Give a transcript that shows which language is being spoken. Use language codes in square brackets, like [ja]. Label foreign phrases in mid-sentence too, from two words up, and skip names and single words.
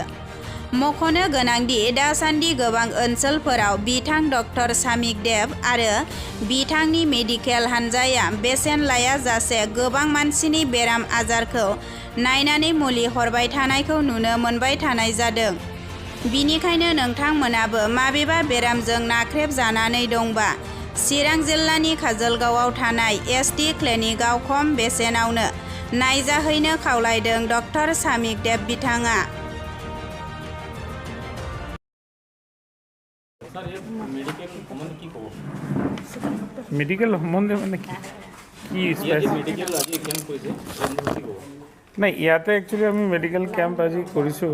[brx] मख'नो गोनांदि दासान्दि गोबां ओनसोलफोराव बिथां डक्टर सामिक देब आरो बिथांनि मेडिकेल हानजाया बेसेन लायाजासे गोबां मानसिनि बेराम आजारखौ नायनानै मुलि हरबाय थानायखौ नुनो मोनबाय थानाय जादों। बिनिखायनो नोंथांमोनाबो माबेबा बेरामजों नाख्रेबजानानै दंबा चिरां जिल्लानि काजलगावआव थानाय एसटि क्लिनिकआव खम बेसेनावनो नायजाहैनो खावलायदों डक्टर सामिक देब बिथाङा। [as] মেডিকেল সম্বন্ধে মানে কি নাই ইয়াতে একচুৱেলি আমি [en] medical camp [as] আজি কৰিছোঁ